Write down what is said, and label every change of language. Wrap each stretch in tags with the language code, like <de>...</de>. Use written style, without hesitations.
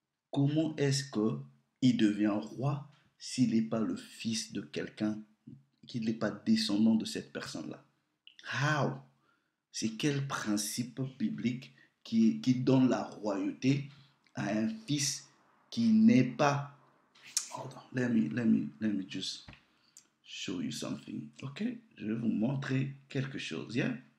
<fr>Comment est-ce qu'il devient roi s'il n'est pas le fils de quelqu'un, qu'il n'est pas descendant de cette personne-là? How? C'est quel principe biblique qui donne la royauté à un fils qui n'est pas...</fr> <en>Hold on, let me just show you something.</en> <fr>Ok, je vais vous montrer quelque chose. Yeah?</fr>